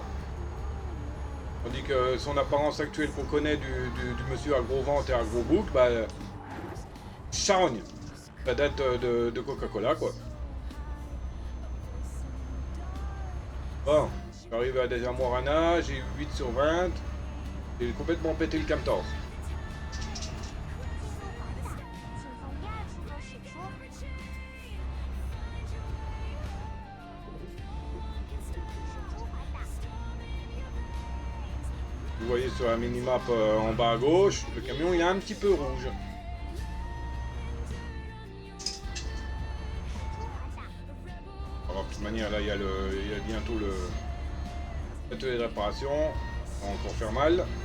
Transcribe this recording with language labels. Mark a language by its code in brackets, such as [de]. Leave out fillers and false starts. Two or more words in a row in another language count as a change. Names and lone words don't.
[fr] Tandis que son apparence actuelle qu'on connaît du monsieur à gros ventre et à gros bouc, bah charogne. Ça date de Coca-Cola quoi. Bon, je suis arrivé à Desamorana, j'ai eu 8 sur 20, j'ai complètement pété le camtar. [zh] 请从右侧进入，驶出环岛。 [fr] Vous voyez sur la minimap en bas à gauche, le camion il est un petit peu rouge. Alors, de toute manière là il y a bientôt l'atelier de réparation, ça va encore faire mal.